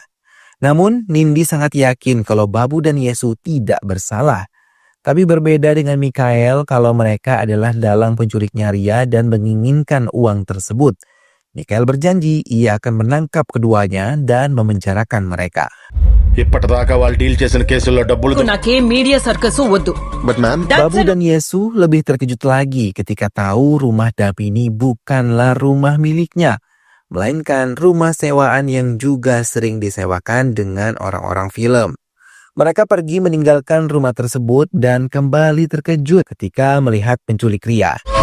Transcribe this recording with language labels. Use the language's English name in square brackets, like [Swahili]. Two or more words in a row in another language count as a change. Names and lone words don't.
[Indonesian] Namun Nindi sangat yakin kalau Babu dan Yesu tidak bersalah. Tapi berbeda dengan Mikhail kalau mereka adalah dalang penculiknya Ria dan menginginkan uang tersebut. Mikhail berjanji ia akan menangkap keduanya dan memenjarakan mereka. [Telugu] ఇప్పటిదాకా వాళ్ళు డీల్ చేసిన కేసుల్లో డబ్బులు నాకేం [English] media circus [Telugu] వద్దు. [English] but ma'am [Indonesian] Babu dan Yesu lebih terkejut lagi ketika tahu rumah Damini bukanlah rumah miliknya, melainkan rumah sewaan yang juga sering disewakan dengan orang-orang film. Mereka pergi meninggalkan rumah tersebut dan kembali terkejut ketika melihat penculik Ria.